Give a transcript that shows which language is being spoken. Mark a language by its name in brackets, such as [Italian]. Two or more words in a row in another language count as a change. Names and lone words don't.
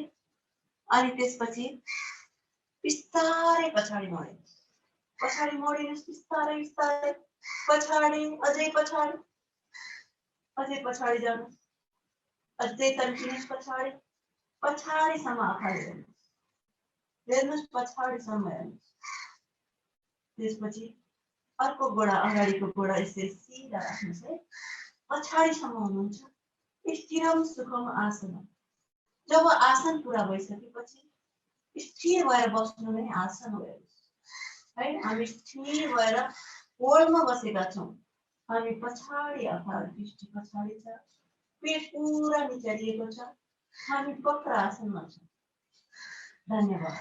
[Nepali] अनि त्यसपछि बिस्तारै पछाडि मोडिनुहोस्, पछाडि मोडिनुहोस्, बिस्तारै बिस्तारै पछाडि, अझै पछाडि, अझै पछाडि जानुहोस्, अझै तन्किनुहोस् पछाडि, पछाडिसम्म अगाडि हेर्नुहोस्, पछाडिसम्म हेर्नुहोस्। त्यसपछि अर्को गोडा, अगाडिको गोडा यसरी सिधा राख्नुहोस् है। पछाडिसम्म हुनुहुन्छ। [Sanskrit] स्थिरम सुखम आसन। [Nepali] जब आसन पुरा भइसकेपछि स्थिर भएर बस्नु नै आसन हो है। हामी स्थिर भएर होल्डमा बसेका छौँ। हामी पछाडि, अगाडि, दृष्टि पछाडि छ, पेट पुरा निचारिएको छ। हामी वक्र आसनमा छौँ। धन्यवाद।